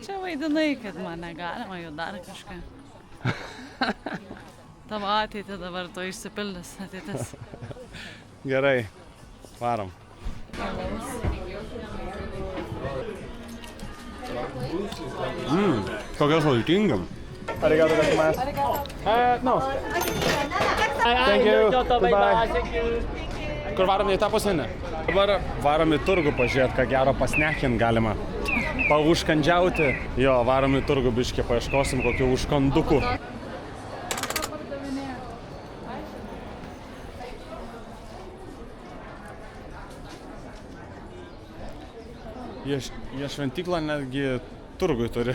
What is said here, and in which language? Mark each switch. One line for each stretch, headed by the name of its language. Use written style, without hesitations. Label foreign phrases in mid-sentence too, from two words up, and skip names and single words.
Lithuanian: Čia vaidinai, kad man negalima jau dar kažką. Tavo ateitį dabar to išsipildys ateitis. Gerai, varom. Kokia sultinga.
Japanese: ありがとうございます.
English: No. Thank you. Goodbye.
Lithuanian: Kur varom į tą pusę, ne? Dabar varom į turgų pažiūrėti, ką gero pasnekint galima. Paužkandžiauti. Jo, varom į turgų biškį, paieškosim kokių užkandukų. Jie šventyklą netgi turgui turi.